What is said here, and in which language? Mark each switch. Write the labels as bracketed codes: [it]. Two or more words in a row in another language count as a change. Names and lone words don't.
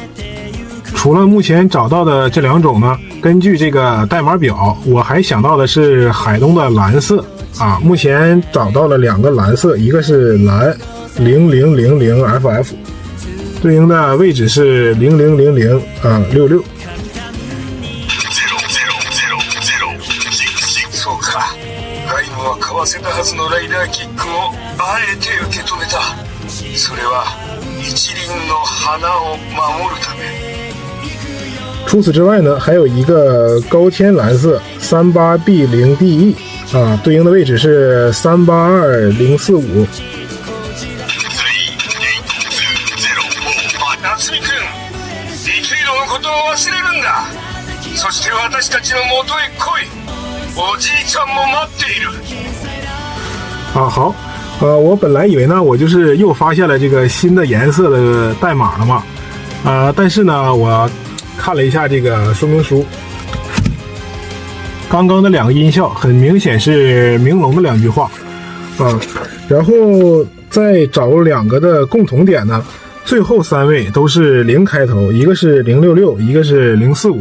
[zh] 除了目前找到的这2种呢，根据这个代码表，我还想到的是海东的蓝色啊，目前找到了2个蓝色，一个是蓝 0000FF， 对应的位置是0000啊66。 [ja] そうか、ライムは買わせたはずのライダーキックをあえて受け止めた。それは一輪の花を守るため。 [zh] 除此之外呢，还有一个高天蓝色 38B0DE 啊，对应的位置是382045。 [ja] 夏美くん、リキュイドのことを忘れるんだ。そして私たちの元へ来い。おじいちゃんも待っている。 [zh] 好，我本来以为呢，我就是又发现了这个新的颜色的代码了嘛，但是呢，我看了一下这个说明书，刚刚的2个音效很明显是明龙的2句话啊，然后再找2个的共同点呢，最后3位都是0开头，一个是066，一个是045。